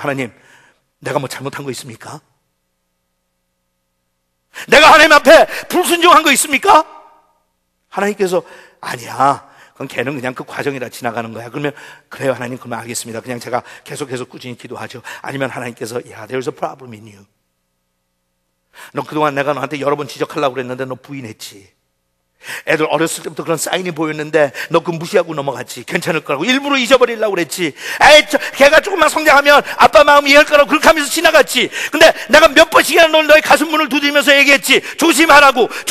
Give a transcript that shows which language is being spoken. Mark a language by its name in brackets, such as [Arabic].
[Korean] 하나님, 내가 뭐 잘못한 거 있습니까? 내가 하나님 앞에 불순종한 거 있습니까? 하나님께서 아니야, 그건 걔는 그냥 그 과정이라 지나가는 거야. 그러면 그래요 하나님, 그러면 알겠습니다. 그냥 제가 계속해서 꾸준히 기도하죠. [English] 아니면 하나님께서 there's a problem in you. [Korean] 너 그동안 내가 너한테 여러 번 지적하려고 그랬는데 너 부인했지. 애들 어렸을 때부터 그런 사인이 보였는데 너 그거 무시하고 넘어갔지. 괜찮을 거라고 일부러 잊어버리려고 그랬지. 걔가 조금만 성장하면 아빠 마음 이해할 거라고 그렇게 하면서 지나갔지. 근데 내가 몇 번씩이나 너의 가슴 문을 두드리면서 얘기했지. 조심하라고.